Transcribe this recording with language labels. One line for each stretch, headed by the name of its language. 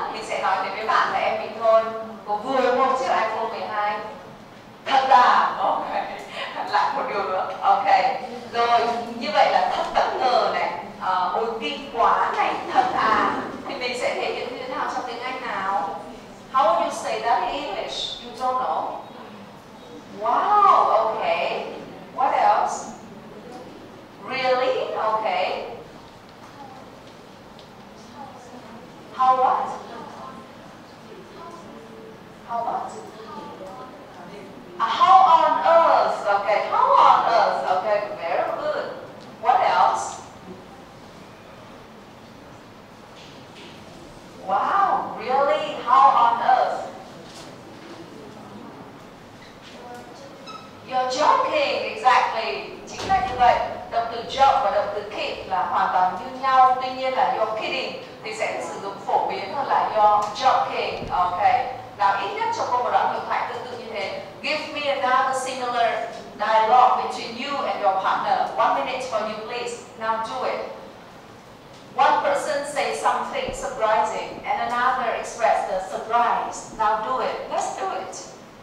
Vietnamese: Mình sẽ nói thế với bạn và em mình thôi. Cô vừa mua một chiếc iPhone 12. Thật à? Ok. Lại một điều nữa. Ok. Rồi, như vậy là thật bất ngờ này. Ôi kinh quá này, thật à. Thì mình sẽ thể hiện như thế nào trong tiếng Anh nào?
English: How would you say that in English? You don't know? Wow, okay. What else? Really? Okay. How what? How what? How on earth? Okay, how on earth? Okay, very good. What else? Wow, really? How on earth? You're joking, exactly.
Vietnamese: Chính là như vậy. Động từ joke và động từ kid là hoàn toàn như nhau. Tuy nhiên là
English: you're kidding
Vietnamese: thì sẽ sử dụng phổ biến hơn là
English: you're joking.
Vietnamese: Ok. Nào ít nhất cho cô một đoạn hội thoại tương tự như thế.
English: Give me another similar dialogue between you and your partner. 1 minute for you, please. Now do it. One person says something surprising and another expresses the surprise. Now do it. Let's do it.